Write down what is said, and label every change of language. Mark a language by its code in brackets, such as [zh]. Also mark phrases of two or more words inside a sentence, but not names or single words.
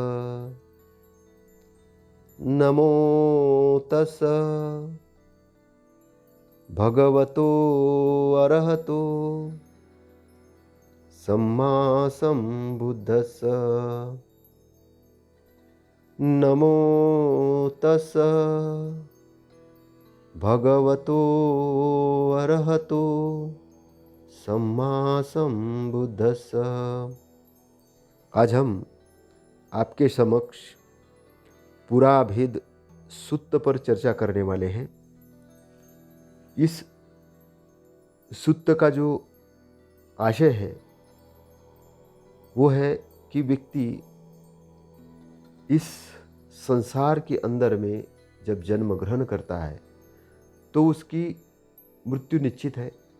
[pi] नमो तस् भगवतो अरहतो सम्मा सम्बुद्धस्स। नमो तस् भगवतो अरहतो सम्मा सम्बुद्धस्स। [hi] आज हम आपके समक्ष पुराभेद सुत्त पर चर्चा करने वाले हैं। इस सुत्त का जो आशय है वो है कि व्यक्ति इस संसार के अंदर में जब जन्म ग्रहण करता है तो उसकी मृत्यु निश्चित है,